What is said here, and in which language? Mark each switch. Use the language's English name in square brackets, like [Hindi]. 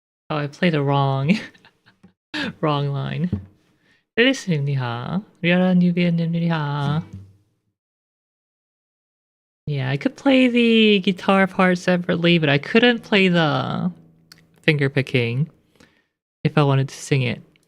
[English] Oh, I played the wrong line. [Korean] 들리십니까? 리얼한 유비언님들이야. [English] Yeah, I could play the guitar part separately, but I couldn't play the finger picking if I wanted to sing it.